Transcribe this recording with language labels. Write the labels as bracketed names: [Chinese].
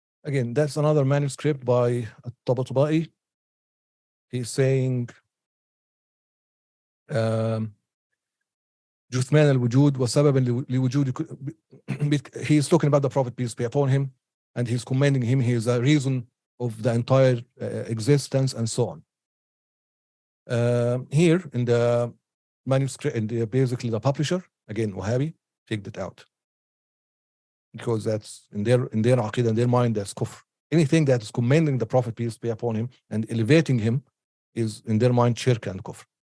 [English] Again, that's another manuscript by Tabatabai. He's saying [Arabic] جثمان الوجود وسببا لوجود. [English] He's talking about the Prophet, peace be upon him, and he's commending him. He is a reason of the entire existence and so on. Here in the manuscript, and basically the publisher, again Wahhabi, take that out. Because that's in their aqidah, in their mind, that's kufr. Anything that is commending the Prophet, peace be upon him, and elevating him is in their mind shirk and kufr.